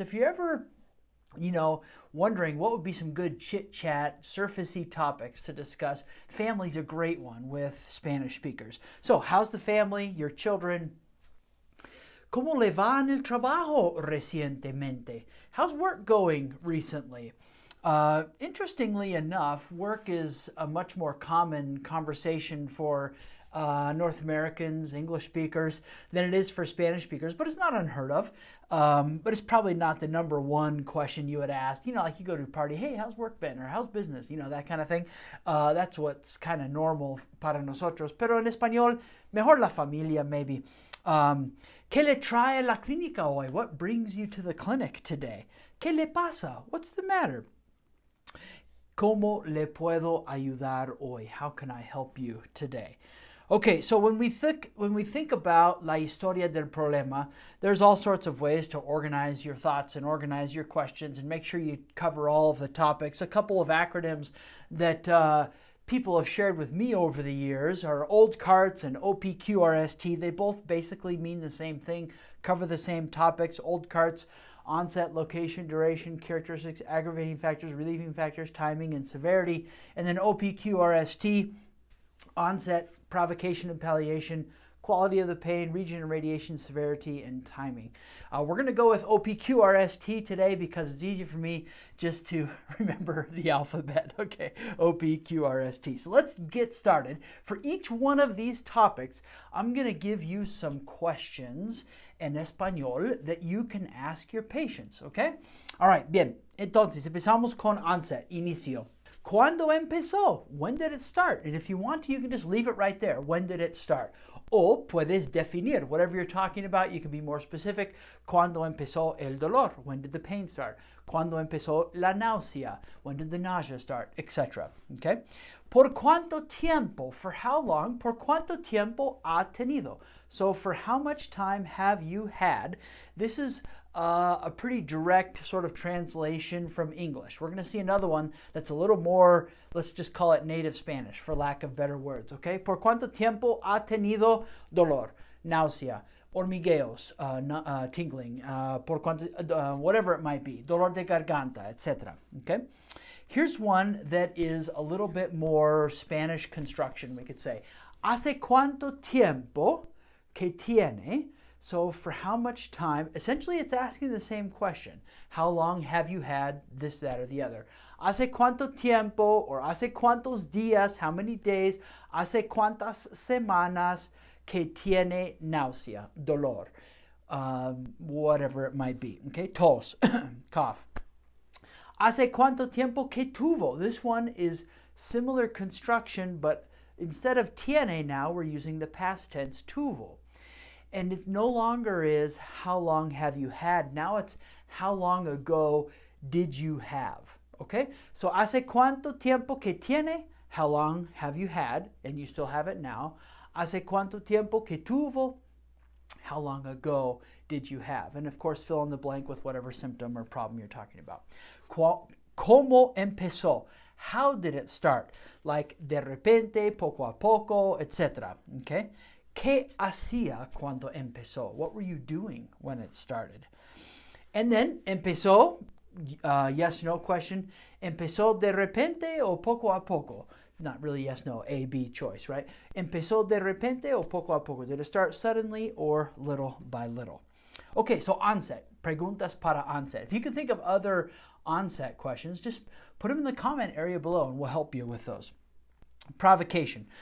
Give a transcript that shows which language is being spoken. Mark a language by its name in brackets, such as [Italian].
[English] If you're ever, wondering what would be some good chit-chat, surfacey topics to discuss, family's a great one with Spanish speakers. So how's the family, your children? [Spanish] ¿Cómo le va en el trabajo recientemente? [English] How's work going recently? Interestingly enough, work is a much more common conversation for North Americans, English speakers, than it is for Spanish speakers, but it's not unheard of. But it's probably not the number one question you would ask. Like you go to a party, hey, how's work been? Or how's business? That kind of thing. That's what's kind of normal [Spanish] para nosotros. Pero en español, mejor la familia, [English] maybe. [Spanish] ¿Qué le trae a la clínica hoy? [English] What brings you to the clinic today? [Spanish] ¿Qué le pasa? [English] What's the matter? [Spanish] ¿Cómo le puedo ayudar hoy? [English] How can I help you today? Okay, so when we think about [Spanish] la historia del problema, [English] there's all sorts of ways to organize your thoughts and organize your questions and make sure you cover all of the topics. A couple of acronyms that people have shared with me over the years are OLDCARTS and OPQRST. They both basically mean the same thing, cover the same topics. OLDCARTS, onset, location, duration, characteristics, aggravating factors, relieving factors, timing, and severity. And then OPQRST, onset, provocation and palliation, quality of the pain, region and radiation, severity, and timing. We're going to go with OPQRST today because it's easy for me just to remember the alphabet. Okay, OPQRST. So let's get started. For each one of these topics, I'm going to give you some questions [Spanish] en español [English] that you can ask your patients, okay? All right, bien. [Spanish] Entonces, empezamos con onset, inicio. ¿Cuándo empezó? [English] When did it start? And if you want to, you can just leave it right there. When did it start? [Spanish] O puedes definir. [English] Whatever you're talking about, you can be more specific. [Spanish] ¿Cuándo empezó el dolor? [English] When did the pain start? [Spanish] ¿Cuándo empezó la náusea? [English] When did the nausea start? Etc. Okay? [Spanish] ¿Por cuánto tiempo? [English] For how long? [Spanish] ¿Por cuánto tiempo ha tenido? [English] So for how much time have you had? This is a pretty direct sort of translation from English. We're going to see another one that's a little more, let's just call it native Spanish for lack of better words, okay? [Spanish] ¿Por cuánto tiempo ha tenido dolor, náusea, hormigueos, tingling, por cuánto, [English] whatever it might be, [Spanish] dolor de garganta, etc., okay? [English] Here's one that is a little bit more Spanish construction, we could say. [Spanish] ¿Hace cuánto tiempo que tiene? [English] So for how much time, essentially it's asking the same question. How long have you had this, that, or the other? [Spanish] ¿Hace cuánto tiempo, or hace cuántos días, [English] how many days, [Spanish] hace cuántas semanas que tiene náusea, dolor, [English] whatever it might be, okay? [Spanish] Tos, [English] cough. [Spanish] ¿Hace cuánto tiempo que tuvo? [English] This one is similar construction, but instead of tiene now, we're using the past tense tuvo. And it no longer is how long have you had. Now it's how long ago did you have. Okay? [Spanish] So hace cuánto tiempo que tiene? [English] How long have you had? And you still have it now. [Spanish] Hace cuánto tiempo que tuvo? [English] How long ago did you have? And of course, fill in the blank with whatever symptom or problem you're talking about. [Spanish] ¿Cómo empezó? [English] How did it start? [Spanish] Like de repente, poco a poco, etc. Okay? ¿Qué hacía cuando empezó? [English] What were you doing when it started? And then, [Spanish] empezó, [English] yes, no question. [Spanish] ¿Empezó de repente o poco a poco? [English] not really yes, no, A, B choice, right? [Spanish] Empezó de repente o poco a poco. [English] Did it start suddenly or little by little? Okay, so onset. [Spanish] Preguntas para [English] onset. If you can think of other onset questions, just put them in the comment area below and we'll help you with those. Provocation.